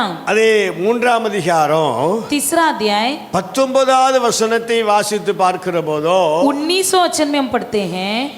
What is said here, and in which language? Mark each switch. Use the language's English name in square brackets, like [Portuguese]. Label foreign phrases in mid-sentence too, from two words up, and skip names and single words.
[Tamil] அதே 3ஆம் அதிகாரம் [Hindi] तीसरा अध्याय [Tamil] 19வது வசனத்தை வாசித்து பார்க்கிற போதோ [Hindi] 19वां वचन में हम पढ़ते हैं,